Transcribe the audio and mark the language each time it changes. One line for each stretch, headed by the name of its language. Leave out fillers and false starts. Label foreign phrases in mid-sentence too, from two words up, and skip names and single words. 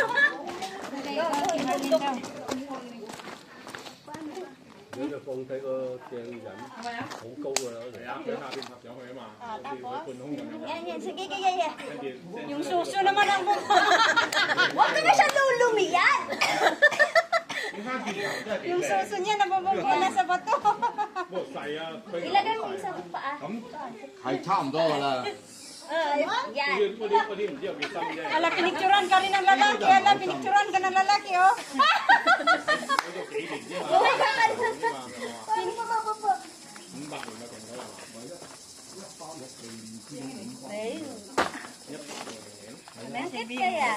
Filipino: Yan, sige, kaya. Yung suso naman ang buko. Huwag ka na siya lulumiyan. Yung suso niya nabubungkula sa bato. Ilagay mo isa pa ah.
Cantonese: 係差唔多㗎啦。
Filipino: Yan. Ala, pinicturan ka rin ng lalaki. Ala, pinicturan ka ng lalaki, oh. Buhay ka ka. Paano ka mabubo? Bakit kaya?